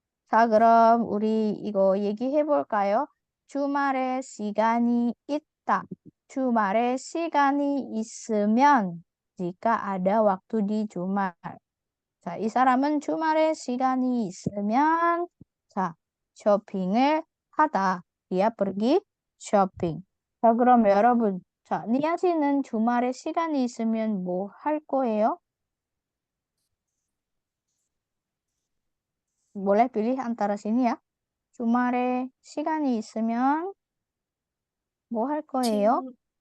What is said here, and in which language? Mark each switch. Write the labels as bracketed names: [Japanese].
[Korean] 자, 그럼 우리 이거 얘기해 볼까요? 주말에 시간이 있다. 주말에 시간이 있으면 [Indonesian] jika ada waktu di [Korean] 주말. 자, 이 사람은 주말에 시간이 있으면 자, 쇼핑을 하다. [Indonesian] dia pergi 쇼핑. [Korean] 자, 그럼 여러분, 자, 니아 씨는 주말에 시간이 있으면 뭐 할 거예요? [Indonesian] boleh pilih antara sini ya. [Korean] 주말에 시간이 있으면 뭐 할 거예요?